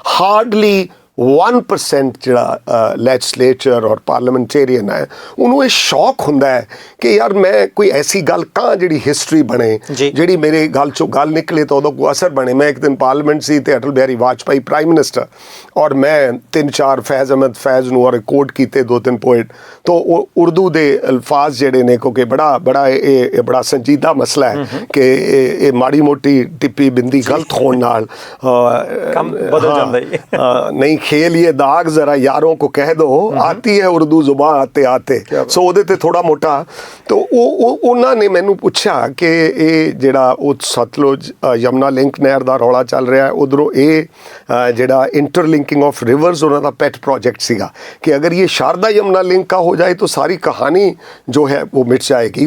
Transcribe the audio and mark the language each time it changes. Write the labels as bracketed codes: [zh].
[pa] Hardly 1% ਜਿਹੜਾ legislature ਔਰ parliamentarian ਹੈ, ਉਹਨੂੰ ਇਹ ਸ਼ੌਕ ਹੁੰਦਾ ਹੈ ਕਿ ਯਾਰ ਮੈਂ ਕੋਈ ਐਸੀ ਗੱਲ ਕਹਾਂ ਜਿਹੜੀ ਹਿਸਟਰੀ ਬਣੇ, ਜਿਹੜੀ ਮੇਰੇ ਗੱਲ 'ਚੋਂ ਗੱਲ ਨਿਕਲੇ ਤਾਂ ਉਹਦਾ ਕੋਈ ਅਸਰ ਬਣੇ। ਮੈਂ ਇੱਕ ਦਿਨ ਪਾਰਲੀਮੈਂਟ ਸੀ ਤੇ ਅਟਲ ਬਿਹਾਰੀ ਵਾਜਪਾਈ ਪ੍ਰਾਈਮ ਮਿਨਿਸਟਰ, ਔਰ ਮੈਂ 3-4 ਫੈਜ਼ ਅਹਿਮਦ ਫੈਜ਼ ਨੂੰ ਔਰ ਕੋਟ ਕੀਤੇ 2-3 ਪੋਇਟ, ਤਾਂ ਉਹ ਉਰਦੂ ਦੇ ਅਲਫਾਜ਼ ਜਿਹੜੇ ਨੇ, ਕਿਉਂਕਿ ਇਹ ਬੜਾ ਸੰਜੀਦਾ ਮਸਲਾ ਹੈ ਕਿ ਇਹ ਮਾੜੀ ਮੋਟੀ ਟਿੱਪੀ ਬਿੰਦੀ ਗਲਤ ਹੋਣ ਨਾਲ ਕੰਮ ਬਦਲ ਜਾਂਦਾ ਹੈ। [hi] ਨਹੀਂ खेल ये दाग जरा यारों को कह दो, आती है उर्दू जुबान आते आते। [pa] सो ਉਹਦੇ ਤੇ ਥੋੜਾ ਮੋਟਾ तो ਉਹਨਾਂ ਨੇ ਮੈਨੂੰ ਪੁੱਛਿਆ ਕਿ ਇਹ ਜਿਹੜਾ ਉਹ ਸਤਲੁਜ ਯਮਨਾ ਲਿੰਕ ਨਹਿਰ ਦਾ ਰੌਲਾ ਚੱਲ ਰਿਹਾ ਹੈ, ਉਧਰੋਂ ਇਹ ਜਿਹੜਾ ਇੰਟਰਲਿੰਕਿੰਗ ਆਫ ਰਿਵਰਸ ਉਹਨਾਂ ਦਾ ਪੈਟ प्रोजेक्ट ਸੀਗਾ [hi] कि अगर ये शारदा यमुना लिंक का हो जाए तो सारी कहानी जो है वो मिट जाएगी।